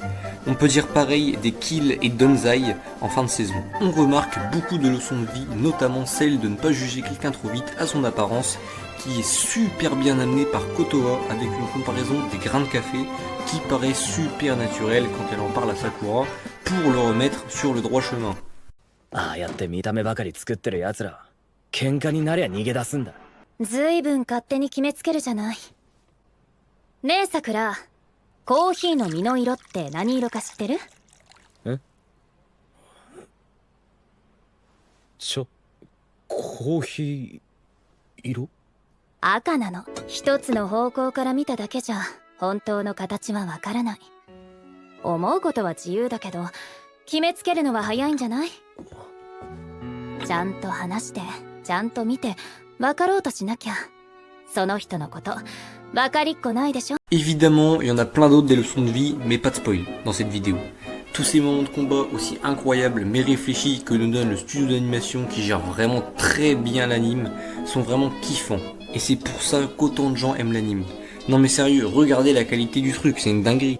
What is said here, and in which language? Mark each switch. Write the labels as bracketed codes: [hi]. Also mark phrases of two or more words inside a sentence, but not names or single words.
[fr] On peut dire pareil des Kill et Donzai en fin de saison. On remarque beaucoup de leçons de vie, notamment celle de ne pas juger quelqu'un trop vite à son apparence, qui est super bien amenée par Kotoa avec une comparaison des grains de café qui paraît super naturelle quand elle en parle à Sakura pour le remettre sur le droit chemin. [ja] ああやって見た目ばかり作ってる奴ら喧嘩になりゃ逃げ出すんだ。ずいぶん勝手に決めつけるじゃない。ねえさくら、コーヒーの実の色って何色か知ってる？コーヒー色？赤なの。一つの方向から見ただけじゃ本当の形はわからない。思うことは自由だけど決めつけるのは早いんじゃない？ちゃんと話してちゃんと見て分かろうとしなきゃ。その人のこと分かりっこないでしょ。 [fr] Évidemment, il y en a plein d'autres des leçons de vie, mais pas de spoil dans cette vidéo. Tous ces moments de combat aussi incroyables mais réfléchis que nous donne le studio d'animation qui gère vraiment très bien l'anime sont vraiment kiffants. Et c'est pour ça qu'autant de gens aiment l'anime. Non mais sérieux, regardez la qualité du truc, c'est une dinguerie.